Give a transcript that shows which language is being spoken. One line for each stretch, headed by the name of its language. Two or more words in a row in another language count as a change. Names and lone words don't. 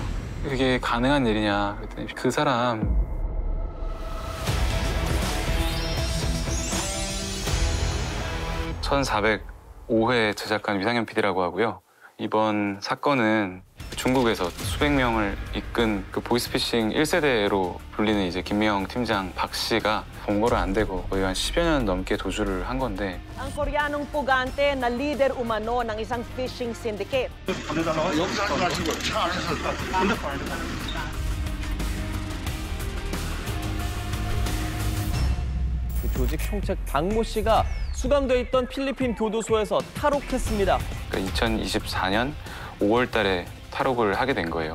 Korean: 그게 가능한 일이냐 그랬더니 그 사람 (1405회) 제작한 위상현 PD라고 하고요. 이번 사건은 중국에서 수백 명을 이끈 그 보이스피싱 1세대로 불리는 이제 김미영 팀장 박 씨가 본거를 안 되고 거의 한 10여 년 넘게 도주를 한 건데.
Filipino: Ang Koreanong pugante na leader umano ng isang
English: phishing syndicate.
Korean: 그 조직 총책 박모 씨가 수감돼 있던 필리핀 교도소에서 탈옥했습니다. 그러니까 2024년 5월 달에 탈옥을 하게 된 거예요.